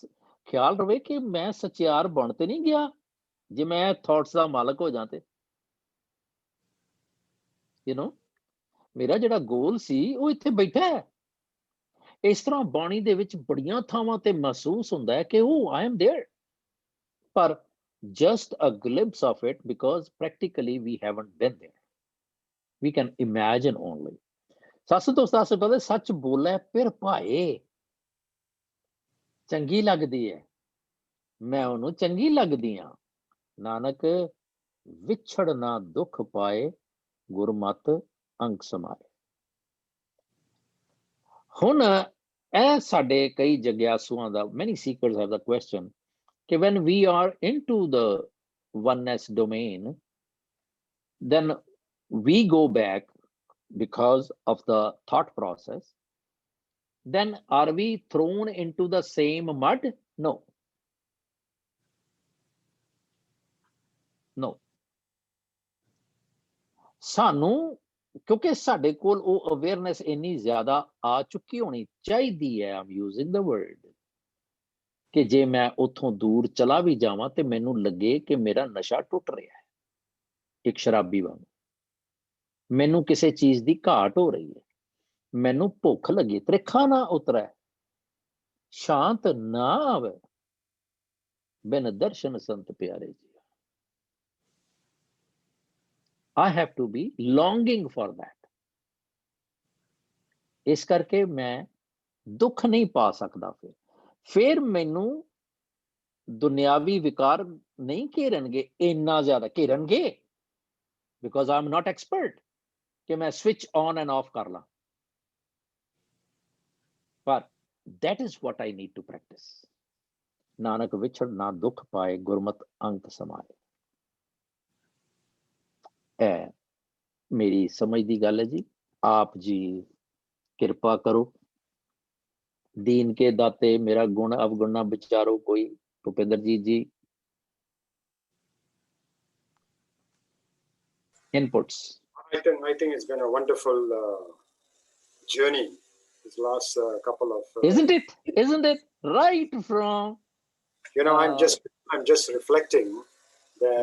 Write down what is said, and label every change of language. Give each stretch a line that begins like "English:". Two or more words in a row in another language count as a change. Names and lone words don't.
Punjabi: ਖਿਆਲ ਰਵੇ ਕਿ ਮੈਂ ਸੱਚਿਆਰ ਬਣ ਤੇ ਨਹੀਂ ਗਿਆ ਜੇ ਮੈਂ ਥਾਟਸ ਦਾ ਮਾਲਕ ਹੋ ਜਾਂ ਤੇ, ਮੇਰਾ ਜਿਹੜਾ ਗੋਲ ਸੀ ਉਹ ਇੱਥੇ ਬੈਠਾ ਹੈ। ਇਸ ਤਰ੍ਹਾਂ ਬਾਣੀ ਦੇ ਵਿੱਚ ਬੜੀਆਂ ਥਾਵਾਂ ਤੇ ਮਹਿਸੂਸ ਹੁੰਦਾ ਹੈ ਕਿ ਉਹ
English: I am there,
Punjabi: ਪਰ
English: just a glimpse of it, because practically we haven't been there. We can imagine only.
Punjabi: ਸੱਸ ਤੋਂ ਸੱਸ ਪਤਾ, ਸੱਚ ਬੋਲੇ ਫਿਰ ਭਾਏ, ਚੰਗੀ ਲੱਗਦੀ ਹੈ, ਮੈਂ ਉਹਨੂੰ ਚੰਗੀ ਲੱਗਦੀ ਹਾਂ। ਨਾਨਕ ਵਿਛੜ ਨਾ ਦੁੱਖ ਪਾਏ, ਗੁਰਮਤਿ ਅੰਗ ਸਮਾਏ। ਹੁਣ ਇਹ ਸਾਡੇ ਕਈ ਜਗਿਆਸੂਆਂ ਦਾ,
English: many seekers have the question ਕਿ when we are into the oneness domain, then we go back because of the thought process. Then are we thrown into the same mud? No. No.
Punjabi: ਸਾਨੂੰ ਕਿਉਂਕਿ ਸਾਡੇ ਕੋਲ ਉਹ ਅਵੇਅਰਨੈਸ ਇੰਨੀ ਜ਼ਿਆਦਾ ਆ ਚੁੱਕੀ ਹੋਣੀ ਚਾਹੀਦੀ ਹੈ, ਆਮ ਯੂਜ਼ਿੰਗ ਦਾ ਵਰਡ, ਕਿ ਜੇ ਮੈਂ ਉੱਥੋਂ ਦੂਰ ਚਲਾ ਵੀ ਜਾਵਾਂ ਤੇ ਮੈਨੂੰ ਲੱਗੇ ਕਿ ਮੇਰਾ ਨਸ਼ਾ ਟੁੱਟ ਰਿਹਾ ਹੈ, ਇੱਕ ਸ਼ਰਾਬੀ ਵਾਂਗ। ਮੈਨੂੰ ਕਿਸੇ ਚੀਜ਼ ਦੀ ਘਾਟ ਹੋ ਰਹੀ ਹੈ, ਮੈਨੂੰ ਭੁੱਖ ਲੱਗੀ, ਤ੍ਰਿਖਾ ਨਾ ਉਤਰੈ, ਸ਼ਾਂਤ ਨਾ ਆਵੇ, ਬਿਨ ਦਰਸ਼ਨ ਸੰਤ ਪਿਆਰੇ ਜੀ।
English: I have to be longing for that.
Punjabi: ਇਸ ਕਰਕੇ ਮੈਂ ਦੁੱਖ ਨਹੀਂ ਪਾ ਸਕਦਾ। ਫਿਰ ਮੈਨੂੰ ਦੁਨਿਆਵੀ ਵਿਕਾਰ ਨਹੀਂ ਘੇਰਨਗੇ, ਇੰਨਾ ਜ਼ਿਆਦਾ ਘੇਰਨਗੇ,
English: because I'm not expert
Punjabi: ਕਿ ਮੈਂ
English: switch on and off
Punjabi: ਕਰ ਲਾਂ। ਪਰ
English: that is what I need to practice.
Punjabi: ਨਾਨਕ ਵਿਛੜ ਨਾ ਦੁੱਖ ਪਾਏ, ਗੁਰਮਤਿ ਅੰਕ ਸਮਾਏ। ਇਹ ਮੇਰੀ ਸਮਝ ਦੀ ਗੱਲ ਹੈ ਜੀ। ਆਪ ਜੀ ਕਿਰਪਾ ਕਰੋ। ਦੀਨ ਕੇ ਦਾਤੇ ਮੇਰਾ ਗੁਣ ਅਵਗੁਣ ਨਾ ਵਿਚਾਰੋ ਕੋਈ। ਭੁਪਿੰਦਰ ਜੀ inputs.
English: I think it's been a wonderful journey this last couple of Isn't it right from I'm just reflecting that